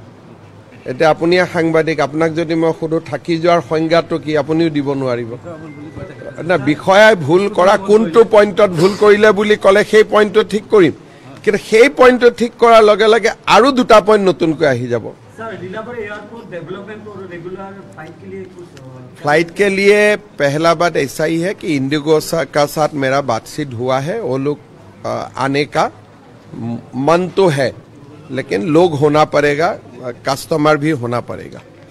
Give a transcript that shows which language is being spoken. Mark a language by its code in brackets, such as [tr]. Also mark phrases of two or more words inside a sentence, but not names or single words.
[as] এতিয়া আপুনি সাংবাদিক, আপোনাক যদি মই সোধো থাকি যোৱাৰ সংজ্ঞাটো কি, আপুনিও দিব নোৱাৰিব না। বিষয়াই ভুল কৰা কোনটো পইণ্টত ভুল কৰিলে বুলি ক'লে সেই পইণ্টটো ঠিক কৰিম, কিন্তু সেই পইণ্টটো ঠিক কৰাৰ লগে লগে আৰু দুটা পইণ্ট নতুনকৈ আহি যাব। [hi] फ्लाइट के लिए पहला बात ऐसा ही है कि इंडिगो का साथ मेरा बातचीत हुआ है। वो लोग आने का मन तो है, लेकिन लोग होना पड़ेगा, कस्टमर भी होना पड़ेगा।